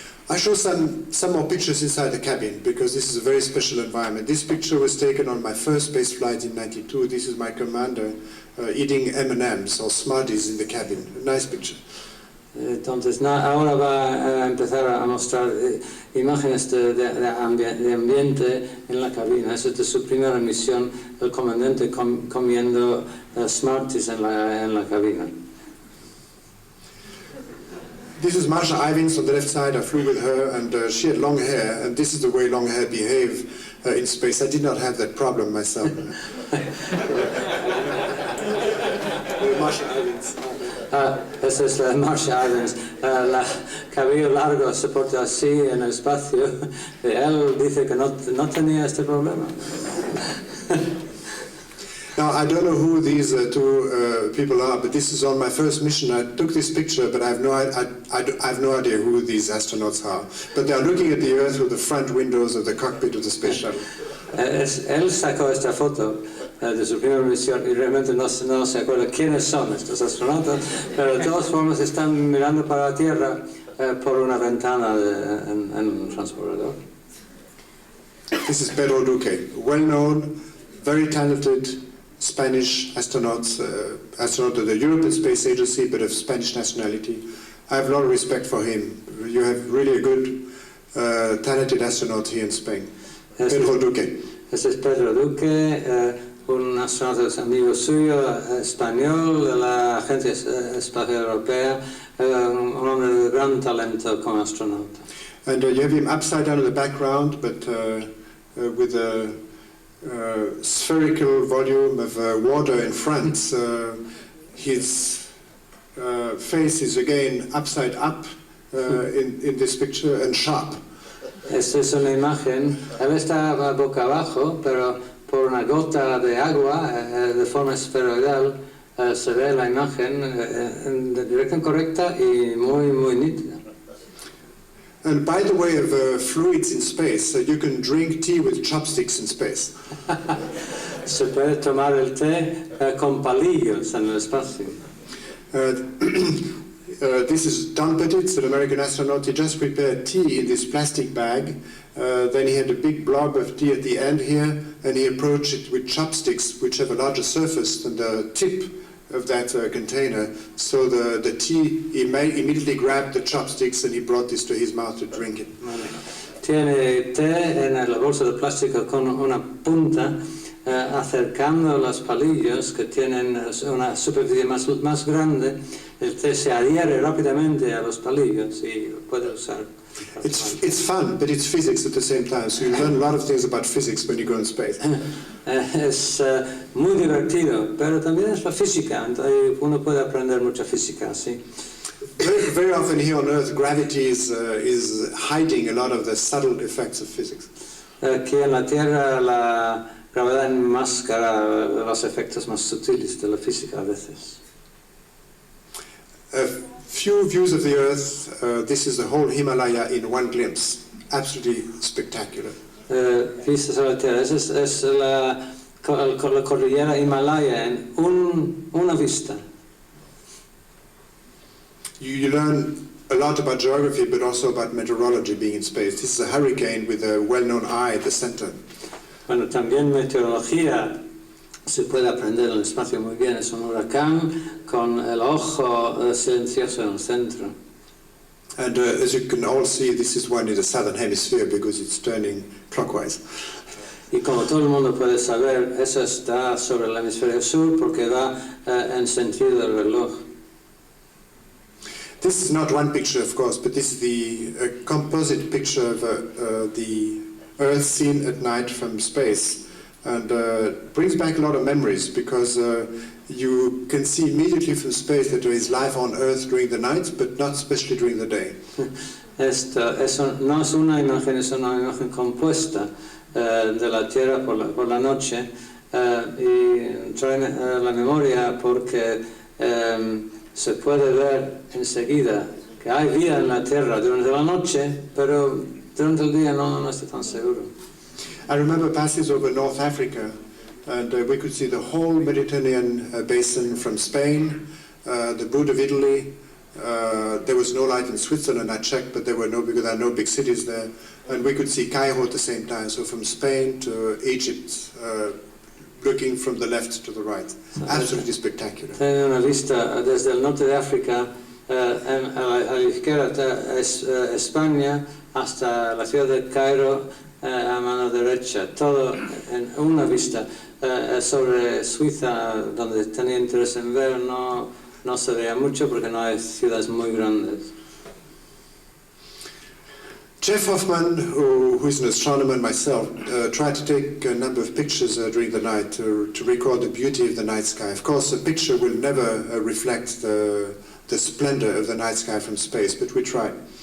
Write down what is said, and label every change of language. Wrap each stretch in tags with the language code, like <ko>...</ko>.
<en>I show some more pictures inside the cabin because this is a very special environment. This picture was taken on my first space flight in '92. This is my commander eating M&Ms or Smarties in the cabin. A nice picture.</en> <es>Entonces ahora va a empezar a mostrar imágenes de ambiente en la cabina. Esa es de su primera misión, el comandante comiendo Smarties en la cabina.</es> <en>This is Marsha Ivins on the left side. I flew with her, and she had long hair, and this is the way long hair behave in space. I did not have that problem myself. Marsha Ivins.</en> <es>Esa es la Marsha Ivins. El cabello largo se porta así en el espacio. Él dice que no tenía este problema.</es> <en>Now, I don't know who these two people are, but this is on my first mission. I took this picture, but I have no idea who these astronauts are. But they are looking at the Earth through the front windows of the cockpit of the space shuttle.</en> <es>Él sacó esta foto de su primera misión y realmente no se acuerda quiénes son estos astronautas, pero de todas formas están mirando para la Tierra por una ventana en un transbordador.</es> <en>This is Pedro Duque, well-known, very talented Spanish astronaut of the European Space Agency, but of Spanish nationality. I have a lot of respect for him. You have really a good, talented astronaut here in Spain. Pedro Duque.</en> <es>Este es Pedro Duque, un astronauta amigo suyo, español, de la Agencia Espacial Europea, un hombre de gran talento como astronauta.</es> <en>And you have him upside down in the background, but with a spherical volume of water in front. His face is again upside up in this picture and sharp.</en> <es>Esta es una imagen, él está boca abajo, pero por una gota de agua de forma esferoidal se ve la imagen en dirección correcta y muy nítida.</es> <en>And by the way of fluids in space, you can drink tea with chopsticks in space.</en> <es>Se puede tomar el té con palillos en el espacio.</es> <en>This is Don Pettit, an American astronaut. He just prepared tea in this plastic bag. Then he had a big blob of tea at the end here, and he approached it with chopsticks, which have a larger surface than the tip of that container. So the tea, he immediately grabbed the chopsticks and he brought this to his mouth to drink it.</en> <es>Tiene té en la bolsa de plástico con una punta, acercando los palillos que tienen una superficie más grande. El té se adhiere rápidamente a los palillos y puede usar.</es> <en>It's fun, but it's physics at the same time, so you learn a lot of things about physics when you go in space.</en> <es>Es muy divertido, pero también es la física, entonces uno puede aprender mucha física, sí.</es> <en>Very often here on Earth, gravity is hiding a lot of the subtle effects of physics.</en> <es>Aquí en la Tierra la gravedad enmascara los efectos más sutiles de la física a veces.</es> <en>A few views of the Earth. This is the whole Himalaya in one glimpse. Absolutely spectacular.</en> <es>Vistas a la Tierra, es la cordillera Himalaya en una vista.</es> <en>You learn a lot about geography, but also about meteorology being in space. This is a hurricane with a well-known eye at the center.</en> <es>Bueno, también meteorología se puede aprender en el espacio muy bien. Es un huracán con el ojo silencioso en el centro.</es> <en>And as you can all see, this is one in the southern hemisphere because it's turning clockwise.</en> <es>Y como todo el mundo puede saber, eso está sobre el hemisferio sur porque va en sentido del reloj.</es> <en>This is not one picture, of course, but this is the composite picture of the Earth seen at night from space. And brings back a lot of memories because you can see immediately from space that there is life on Earth during the night, but not especially during the day.</en> <es>Eso no es una imagen, es una imagen compuesta de la Tierra por la noche y trae la memoria porque se puede ver enseguida que hay vida en la Tierra durante la noche, pero durante el día no está tan seguro.</es> <en>I remember passing over North Africa, and we could see the whole Mediterranean basin from Spain, the boot of Italy. There was no light in Switzerland, I checked, but there were no, because there are no big cities there. And we could see Cairo at the same time, so from Spain to Egypt, looking from the left to the right. Absolutely spectacular.</en> <es>Tiene una vista desde el norte de África, a la izquierda es España, hasta la ciudad de Cairo, a mano derecha, todo en una vista. Sobre Suiza, donde tenía interés en ver, no se veía mucho porque no hay ciudades muy grandes.</es> <en>Jeff Hoffman, who is an astronomer and myself, tried to take a number of pictures during the night to record the beauty of the night sky. Of course, a picture will never reflect the splendor of the night sky from space, but we tried.</en>